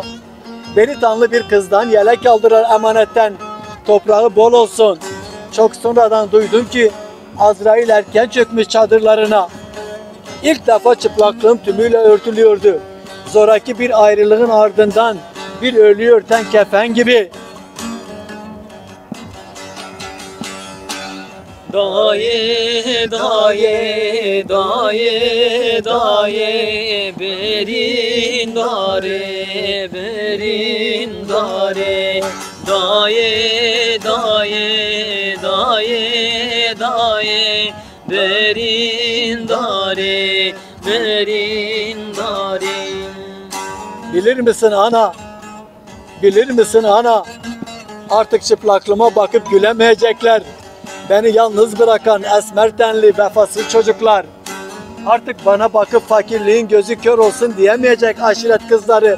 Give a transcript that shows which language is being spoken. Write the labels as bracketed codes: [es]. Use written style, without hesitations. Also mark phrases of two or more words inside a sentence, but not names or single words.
[tr] Delikanlı bir kızdan yelek aldılar emanetten. Toprağı bol olsun. Çok sonradan duydum ki Azrail erken çökmüş çadırlarına. İlk defa çıplaklığım tümüyle örtülüyordu. Zoraki bir ayrılığın ardından bir ölüyü örten kefen gibi. [ku] Daye, daye, daye, daye, berin dare, berin dare. Daye, daye, daye, daye, berin dare, berin dare. [tr] Bilir misin ana? Bilir misin ana? Artık çıplaklığıma bakıp gülemeyecekler. Beni yalnız bırakan esmer tenli vefasız çocuklar. Artık bana bakıp fakirliğin gözü kör olsun diyemeyecek aşiret kızları.